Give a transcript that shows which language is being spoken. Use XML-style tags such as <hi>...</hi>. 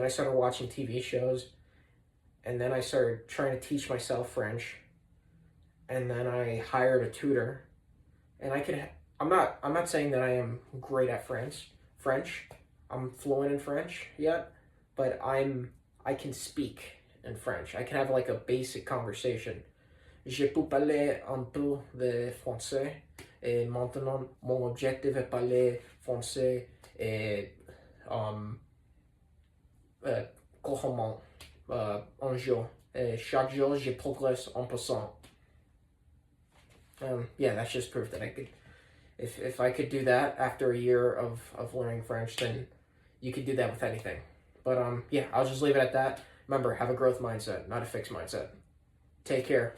<en>Then I started watching TV shows, and then I started trying to teach myself French. And then I hired a tutor, and I'm not saying that I am great at French. I'm fluent in French yet, but I can speak in French. I can have like a basic conversation.</en> <fr>Je peux parler un peu de français, et maintenant mon objectif est parler français et couramment un jour. Et chaque jour, je progresse 1%.</fr> <en>Yeah, that's just proof that I could. If I could do that after a year of learning French, then you could do that with anything. But yeah, I'll just leave it at that. Remember, have a growth mindset, not a fixed mindset. Take care.</en>